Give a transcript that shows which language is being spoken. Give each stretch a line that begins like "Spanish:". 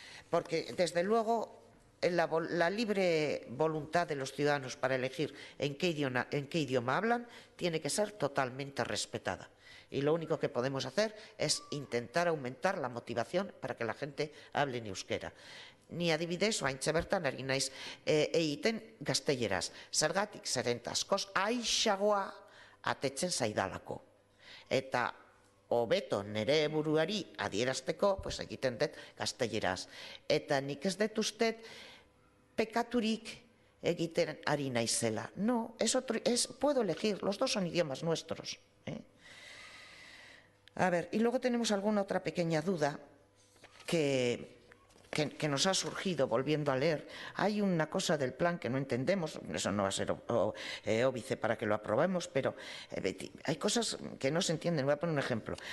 Spanish: Porque desde luego la libre voluntad de los ciudadanos para elegir en qué idioma hablan tiene que ser totalmente respetada. Y lo único que podemos hacer es intentar aumentar la motivación para que la gente hable en euskera.
Basque: Ni adibidez, oaintxe bertan ari naiz egiten gazteleraz. Zergatik zeren askoz aixagoa atetzen zaidalako. Eta hobeto nire buruari adierazteko, pues egiten dut gazteleraz. Eta nik ez dut uste pekaturik egiten ari naizela.
Spanish: No, puedo elegir, los dos son idiomas nuestros. A ver, y luego tenemos alguna otra pequeña duda que nos ha surgido volviendo a leer. Hay una cosa del plan que no entendemos, eso no va a ser óbice para que lo aprobemos, pero hay cosas que no se entienden. Voy a poner un ejemplo.